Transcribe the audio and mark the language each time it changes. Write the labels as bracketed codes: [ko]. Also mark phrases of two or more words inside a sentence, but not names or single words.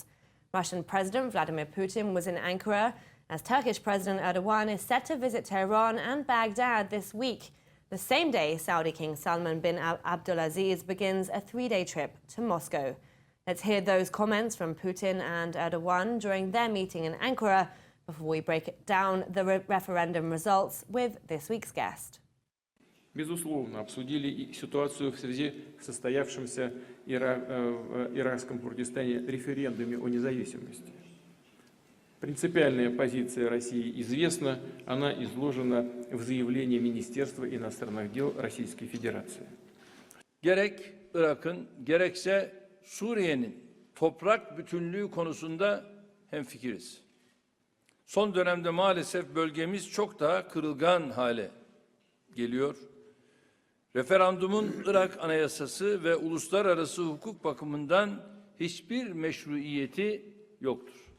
[en] Russian President Vladimir Putin was in Ankara, as Turkish President Erdogan is set to visit Tehran and Baghdad this week, the same day Saudi King Salman bin Abdulaziz begins a 3-day trip to Moscow. Let's hear those comments from Putin and Erdogan during their meeting in Ankara before we break down the referendum results with this week's guest. [ru] Безусловно, обсудили ситуацию в связи с состоявшимся в иракском Курдистане референдуме о независимости. Принципиальная позиция России известна, она изложена в заявлении Министерства иностранных дел Российской Федерации. [tr] Gerek Irak'ın gerekse Suriye'nin toprak bütünlüğü konusunda hemfikiriz. Son dönemde maalesef bölgemiz çok daha kırılgan hale geliyor. Referandumun Irak Anayasası ve uluslararası hukuk bakımından hiçbir meşruiyeti yoktur.